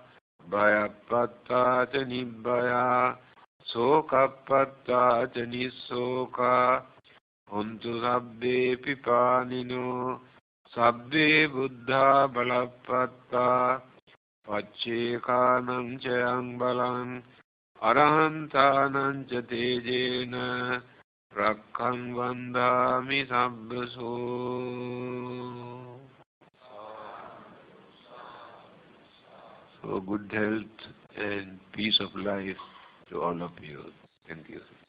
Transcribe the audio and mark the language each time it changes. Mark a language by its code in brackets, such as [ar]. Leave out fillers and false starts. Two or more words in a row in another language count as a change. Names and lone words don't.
[pi] bhayapatta ca nibbhaya sokapatta ca nisoka hontu sabbe pipanino sabbe buddha balapatta paccekanam cayang balang arahantanam ca tejena Rakkham vandami sabbaso. [en] So good health and peace of life to all of you. Thank you.